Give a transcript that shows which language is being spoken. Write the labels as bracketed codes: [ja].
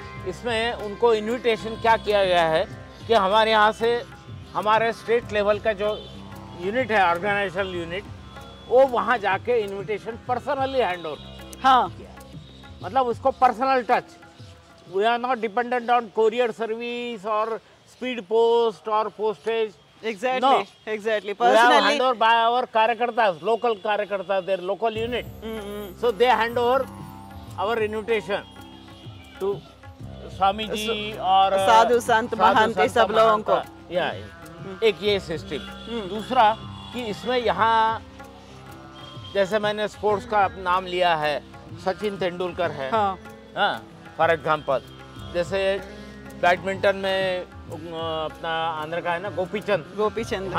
[hi] इसमें उनको इन्विटेशन क्या किया गया है कि हमारे यहाँ से हमारे स्टेट लेवल का जो यूनिट है, ऑर्गेनाइजेशनल यूनिट, वो वहाँ जाके इन्विटेशन पर्सनली हैंड ओवर. हाँ, मतलब उसको personal touch. [en] We are not dependent on courier service और speed post और postage. Exactly We have hand over by our karyakarta, local karyakarta, their local unit. So they hand over our invitation to Swami ji और [hi] साधु संत महंत सब लोगों को. एक ये सिस्टम. दूसरा कि इसमें यहाँ जैसे मैंने स्पोर्ट्स का नाम लिया है, सचिन तेंदुलकर है. हाँ, फॉर एग्जाम्पल जैसे बैडमिंटन में अपना आंध्र का है ना गोपीचंद.